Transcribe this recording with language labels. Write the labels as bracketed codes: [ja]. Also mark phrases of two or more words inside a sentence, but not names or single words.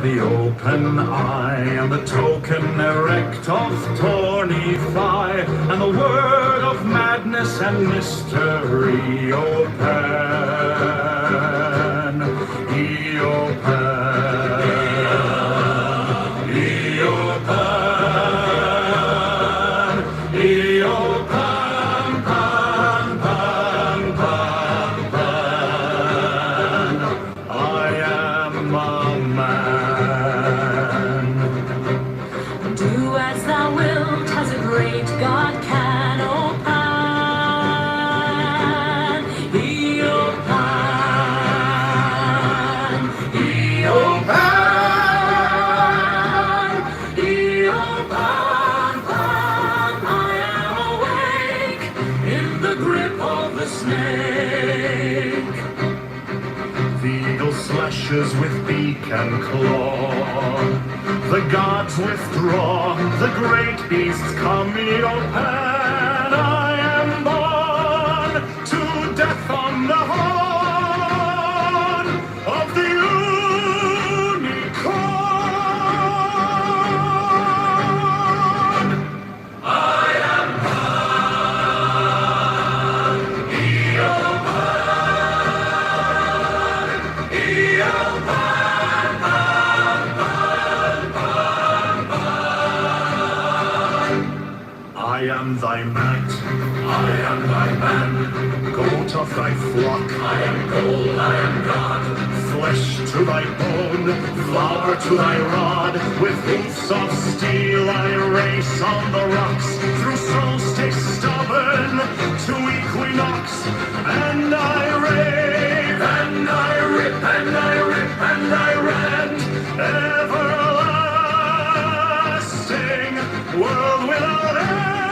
[en] the open eye, and the token erect of tawny thigh, and the word of madness and mystery, O Pan, O Pan, O Pan, O Pan, Pan, Pan, Pan, Pan. I am a man. Do as thou wilt, as a great God can, O Pan, O Pan, O Pan, O Pan, Pan. I am awake in the grip of the snake. The eagle slashes with beak and claw. The gods withdraw. The great beasts come. O Pan, I am born to death on the horn of the unicorn. I am Pan, O Pan. I am thy mat, I am thy man, goat of thy flock, I am gold, I am God, flesh to thy bone, flour to thy rod, with hoofs of steel I race on the rocks, through solstice stubborn to equinox, and I rave, and I rip, and I rip, and I rant, everlasting, world without end.